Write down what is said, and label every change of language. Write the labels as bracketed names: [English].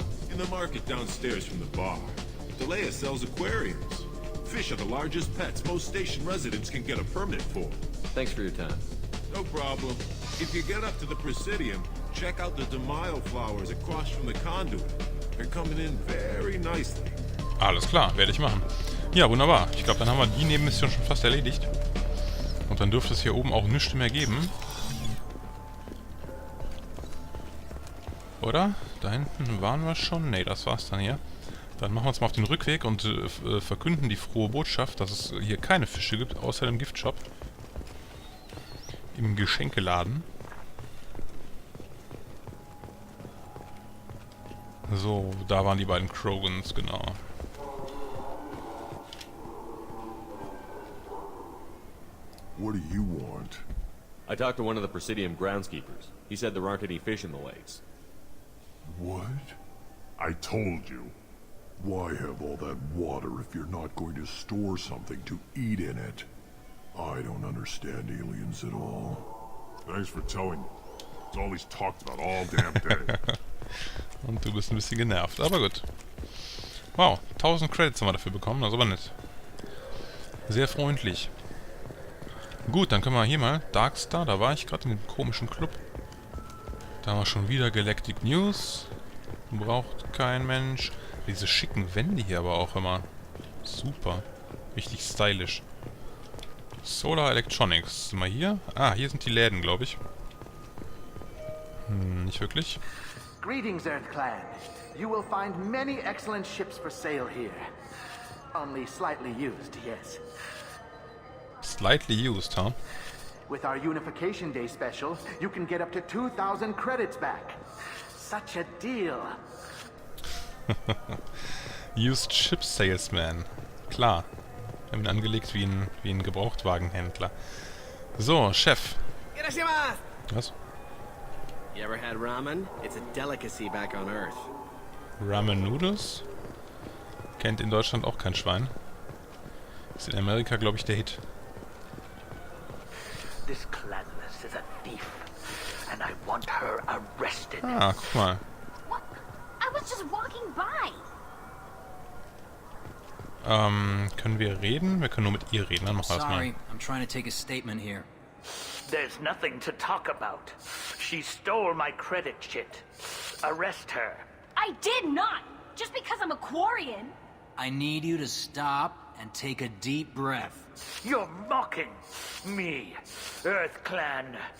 [English] In the market downstairs from the bar. Delea sells aquariums. Fish are the largest pets most station residents can get a permit for. Thanks for your time. No problem. If you get up to the Presidium, check out the DeMaio flowers across from the conduit. They're coming in very nicely. [German] Alles klar, werde ich machen. Ja, wunderbar. Ich glaube, dann haben wir die Nebenmission schon fast erledigt. Und dann dürfte es hier oben auch nichts mehr geben. Oder? Da hinten waren wir schon. Ne, das war's dann hier. Dann machen wir uns mal auf den Rückweg und verkünden die frohe Botschaft, dass es hier keine Fische gibt, außer dem Giftshop. Im Geschenkeladen. So, da waren die beiden Krogans, genau. [English] What do you want? I talked to one of the Presidium groundskeepers. He said there aren't any fish in the lakes. What? I told you. Why have all that water if you're not going to store something to eat in it? I don't understand aliens at all. Thanks for telling me. It's all he's talked about all damn day. [German] Und du bist ein bisschen genervt, aber gut. Wow, 1000 Credits haben wir dafür bekommen, das ist aber nett. Sehr freundlich. Gut, dann können wir hier mal Darkstar, da war ich gerade in dem komischen Club. Da haben wir schon wieder Galactic News. Braucht kein Mensch. Diese schicken Wände hier aber auch immer. Super. Richtig stylisch. Solar Electronics. Sind wir hier? Ah, hier sind die Läden, glaube ich. Nicht wirklich. [English] Greetings, Earth Clan. You will find many excellent ships for sale here. Only slightly used, yes. Slightly used, huh? With our Unification Day special, you can get up to 2,000 credits back. Such a deal. [German] Used Ship Salesman. Klar. Wir haben ihn angelegt wie ein Gebrauchtwagenhändler. So, Chef. Was? [English] You ever had ramen? It's a delicacy back on Earth. Ramen Noodles? [German] Kennt in Deutschland auch kein Schwein. Ist in Amerika, glaube ich, der Hit. [English] This clanless is a thief, and I want her arrested. [German] Ah, guck mal. [English] What? I was just walking by. [German] Können wir reden? Wir können nur mit ihr reden. Dann machen wir das mal. [English] Sorry, I'm trying to take a statement here. There's nothing to talk about. She stole my credit chit. Arrest her. I did not. Just because I'm a Quarian. I need you to stop and take a deep breath. You're mocking me, Earth Clan.